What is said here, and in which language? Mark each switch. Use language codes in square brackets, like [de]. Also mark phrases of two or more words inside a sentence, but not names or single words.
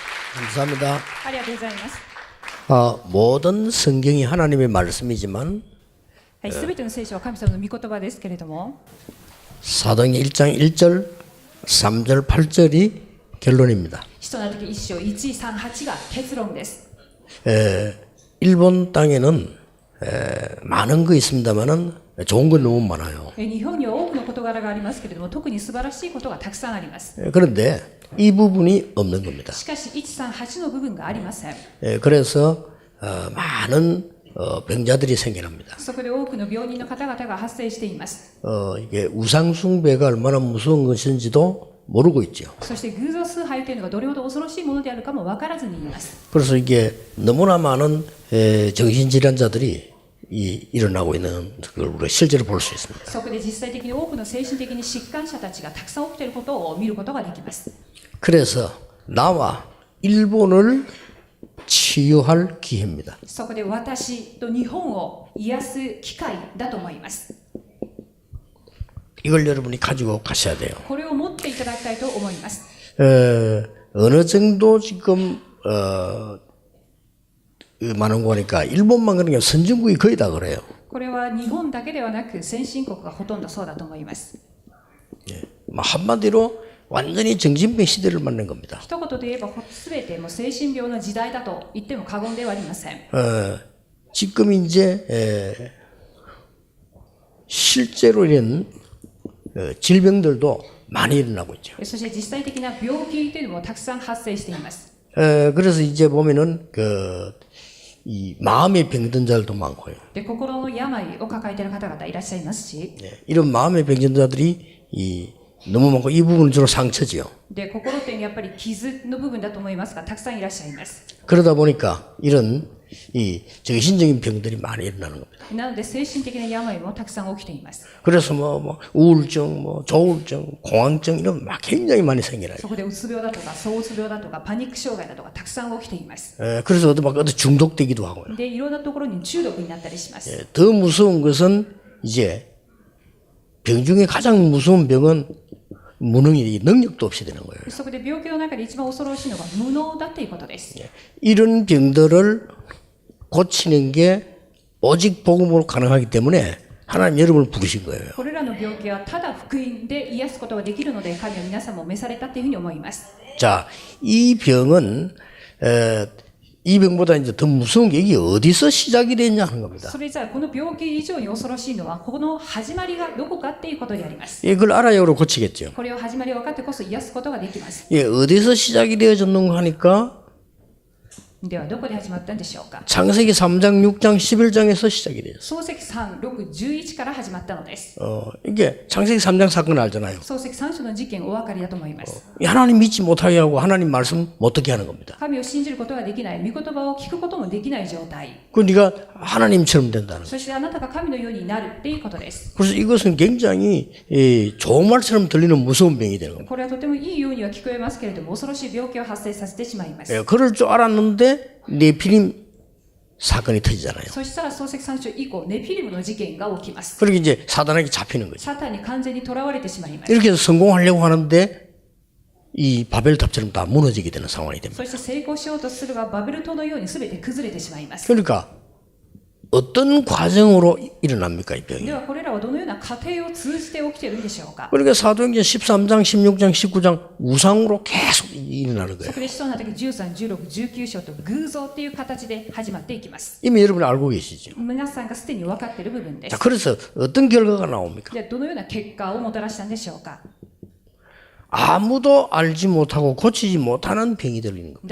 [ko] 감사합니다. [ja] ありがとうございます。 [ko] 모든 성경이 하나님의 말씀이지만 [ja] はい、すべての聖書は神様の御言葉ですけれども、 [ko] 사도행전 1장 1절, 3절, 8절이 결론입니다. [ja] 使徒の時1章1、3、8が結論です。 [ko] 일본 땅에는 많은 거 있습니다만은 좋은 건 너무 많아요. [ja] 日本には多くの事柄がありますけれども、特に素晴らしいことがたくさんあります。 [ko] 그런데 이 부분이 없는 겁니다. [ja] しかし1、3、8の部分がありません。 [ko] 그래서 많은 병자들이 생겨납니다. [ja] そこで多くの病人の方々が発生しています。 [ko] 이게 우상 숭배가 얼마나 무서운 것인지도 모르고 있죠. [ja] そして偶像崇拝というのがどれほど恐ろしいものであるかも分からずにいます。 [ko] 그래서 이게 너무나 많은 정신질환자들이 일어나고 있는 걸 우리가 실제로 볼 수 있습니다. [ja] そこで実際的に多くの精神的に疾患者たちがたくさん起きていることを見ることができます。 [ko] 그래서 나와 일본을 치유할 기회입니다. [ja] そこで私と日本を癒す機会だと思います。 [ko] 이걸 여러분이 가지고 가셔야 돼요. [ja] これを持っていただきたいと思います。 [ko] 어느 정도 지금 많은 거니까 일본만 그런 게 선진국이 거의 다 그래요. [ja] これは日本だけではなく先進国がほとんどそうだと思います。 [ko] 한마디로 완전히 정신병 시대를 맞는 겁니다. [ja] 一言で言えば全てもう精神病の時代だと言っても過言ではありません。 [ko] 지금 이제 실제로 이런 질병들도 많이 일어나고 있죠. [ja] そして実際的な病気というのもたくさん発生しています。 [ko] 그래서 이제 보면은 이 마음의 병든자들도 많고요. [ja] で、心の病を抱えている方々いらっしゃいますし、 [ko] 이런 마음의 병든자들이 너무 많고 이 부분은 주로 상처지요. [ja] で、心というのはやっぱり傷の部分だと思いますが、たくさんいらっしゃいます。 [ko] 그러다 보니까 이런 이 정신적인 병들이 많이 일어나는 겁니다. [ja] なので精神的な病もたくさん起きています。 [ko] 그래서 뭐 우울증, 뭐 조울증, 공황증 이런 막 굉장히 많이 생겨나요. [ja] そこでうつ病だとか、躁うつ病だとか、パニック障害だとかたくさん起きています。 [ko] 그래서 어디 중독되기도 하고요. [ja] で、いろんなところに中毒になったりします。 [ko] 더 무서운 것은 이제 병 중에 가장 무서운 병은 무능이 능력도 없이 되는 거예요. [ja] そこで病気の中で一番恐ろしいのが無能だということです。 [ko] 이런 병들을 고치는 게 오직 복음으로 가능하기 때문에 하나님 여러분을 부르신 거예요. [ja] これらの病気はただ福音で癒すことができるので、神は皆さんも召されたというふうに思います。 [ko] 자, 이 병은 이 병보다 이제 더 무서운 게 이게 어디서 시작이 됐냐 하는 겁니다. [ja] それじゃあこの病気以上に恐ろしいのはこの始まりがどこかっていうことであります。 [ko] 이걸 알아야 우리 고치겠죠. [ja] これを始まりを分かってこそ癒すことができます。 [ko] 어디서 시작이 되어졌는가 하니까 [ja] ではどこで始まったんでしょうか。 [ko] 창세기 3장, 6장, 11장에서 시작이 돼요. [ja] 創世記3、6、11から始まったのです。 [ko] 이게 창세기 3장 사건 알잖아요. [ja] 創世記3章の事件お分かりだと思います。 [ko] 하나님 믿지 못하게 하고 하나님 말씀 못 듣게 하는 겁니다. [ja] 神を信じることができない、御言葉を聞くこともできない状態。 [ko] 그 네가 하나님처럼 된다는 거예요. [ja] そしてあなたが神のようになるっていうことです。 [ko] 그래서 이것은 굉장히 좋은 말처럼 들리는 무서운 병이 되는 겁니다. [ja] これはとてもいいようには聞こえますけれども、恐ろしい病気を発生させてしまいます。 [ko] 그럴 줄 알았는데 네피림 사건이 터지잖아요. [ja] そしたら創世記3章以降、ネフィリムの事件が起きます。 [ko] 그렇게 이제 사단에게 잡히는 거죠. [ja] サタンに完全に囚われてしまいます。 [ko] 이렇게 해서 성공하려고 하는데 이 바벨탑처럼 다 무너지게 되는 상황이 됩니다. [ja] そして成功しようとするが、バベル島のように全て崩れてしまいます。 [ko] 그러니까 어떤 과정으로 일어납니까 이 병이? [ja] ではこれらはどのような過程を通じて起きているんでしょうか。 [ko] 그러니까 사도행전 13장, 16장, 19장 우상으로 계속 일어나는 거예요. [ja] そこで使徒の働き13、16、19章と偶像っていう形で始まっていきます。 [ko] 이미 여러분이 알고 계시죠. [ja] 皆さんがすでに分かっている部分で [ko] 자, [ja] す。 [ko] 그래서 어떤 결과가 나옵니까? [ja] ではどのような結果をもたらしたんでしょうか。 [ko] 아무도 알지 못하고 고치지 못하는 병이 들리는 겁니다.